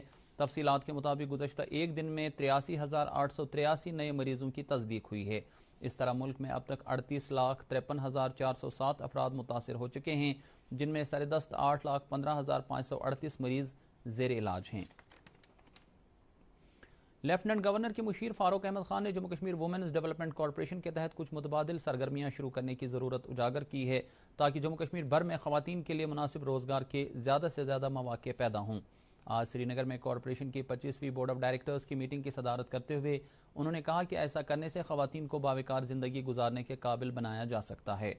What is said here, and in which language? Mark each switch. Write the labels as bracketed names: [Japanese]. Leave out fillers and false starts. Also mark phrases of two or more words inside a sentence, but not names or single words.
[Urdu] تفصیلات کے مطابق گزشتہ ایک دن میں 83,883 نئے مریضوں کی تصدیق ہوئی ہے. اس طرح ملک میں اب تک 38,53,407 افراد متاثر ہو چکے ہیں، جن میں سردست 8,15,538 مریض زیر علاج ہیں. لیفٹننٹ گورنر کے مشیر فاروق احمد خان نے جموں کشمیر وومنز ڈیولپمنٹ کارپوریشن کے تحت کچھ متبادل سرگرمیاں شروع کرنے کی ضرورت اجاگر کی ہے تاکہ جموں کشمیر بھر میں خواتین کے لیے مناسب روزگار کے زیادہ سے زیادہ مواقع پیدا ہوں۔ آج سری نگر میں کارپوریشن کی 25ویں [English] Board of Directors [Urdu] کی میٹنگ کی صدارت کرتے ہوئے انہوں نے کہا کہ ایسا کرنے سے خواتین کو باوقار زندگی گزارنے کے قابل بنایا جا سکتا ہے۔